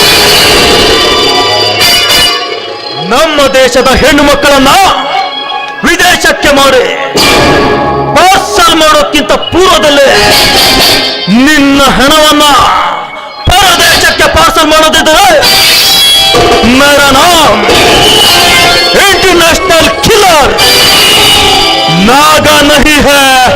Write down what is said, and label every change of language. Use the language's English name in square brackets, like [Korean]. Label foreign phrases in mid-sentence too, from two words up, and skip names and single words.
[Kannada] ನಮ್ಮ ದೇಶದ ಹೆಣ್ಣು ಮಕ್ಕಳನ್ನ ವಿದೇಶಕ್ಕೆ ಮಾರಿ ಪಾರ್ಸಲ್ ಮಾಡೋಕ್ಕಿಂತ ಪೂರ್ವದಲ್ಲೇ ನಿನ್ನ ಹಣವನ್ನ ಪರದೇಶಕ್ಕೆ ಪಾರ್ಸಲ್ ಮಾಡೋದಿದ್ರೆ [Hindi] मेरा नाम [English] international killer [Hindi] नागा नहीं है।